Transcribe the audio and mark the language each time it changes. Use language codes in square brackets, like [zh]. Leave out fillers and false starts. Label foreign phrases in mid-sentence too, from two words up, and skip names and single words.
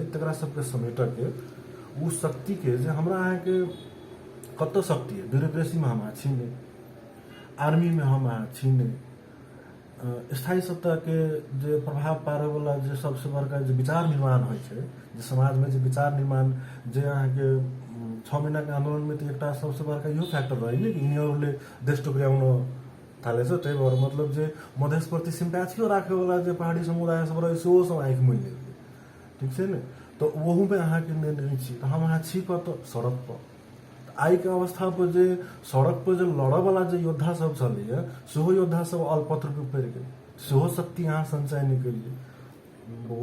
[mai] तकरा सबके समेट के उ शक्ति के जे हमरा अहाँके कतऽ शक्ति है, ब्यूरोक्रेसी में हम छी नहीं, आर्मी में हम छी नहीं, स्थायी सत्ता के जे प्रभाव पारे वाला जे सबसे बड़का जे विचार निर्माण होइ छै, जे समाज में जे विचार निर्माण जे अहाँके 6 महीना के आंदोलन में तो एक सबसे बड़का इहो फैक्टर रही कि [ne] यिनीहरूले देश टुक्राउन थालेछ। त्यही भएर [mai] मतलब जे मधेश प्रति सिम्पैथियो राखे वाला जे पहाड़ी समुदाय सब रहे सेहो सब आँखि मुनि लेलकै, ठीक छै ने। तो वहू में अहाँके नहीं छी, तो हम अहाँ छी कतऽ सड़क पर। आई के अवस्था पर जे सड़क पर जे लड़ऽ वाला जे योद्धा सब छलैया सेहो योद्धा सब अल्पत्र पे पड़ि गेल, सेहो शक्ति अहाँ संचय नहीं केलिए।